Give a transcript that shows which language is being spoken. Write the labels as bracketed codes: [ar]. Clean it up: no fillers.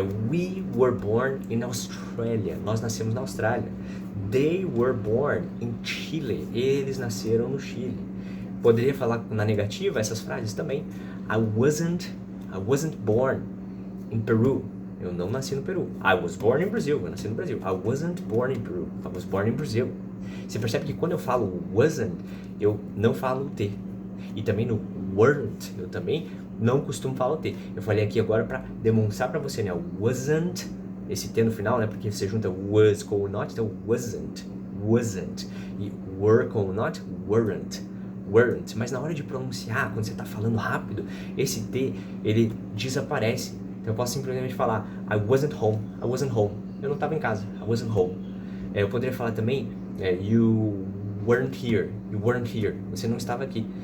[en] We were born in Australia. [pt] Nós nascemos na Austrália. [en] They were born in Chile. [pt] Eles nasceram no Chile. Poderia falar na negativa essas frases também. [en] I wasn't born in Peru. [pt] Eu não nasci no Peru. [en] I was born in Brazil. [pt] Eu nasci no Brasil. [en] I wasn't born in Peru. I was born in Brazil. [pt] Você percebe que quando eu falo wasn't, eu não falo o T. E também no weren't, eu também não costumo falar o T. Eu falei aqui agora para demonstrar para você, né? Wasn't, esse T no final, né? Porque você junta was com o not, então wasn't. E were com o not, weren't. Mas na hora de pronunciar, quando você está falando rápido, esse T, ele desaparece. Então eu posso simplesmente falar [en] I wasn't home. [pt] Eu não estava em casa. I wasn't home. Eu poderia falar também [en] you weren't here. [pt] Você não estava aqui.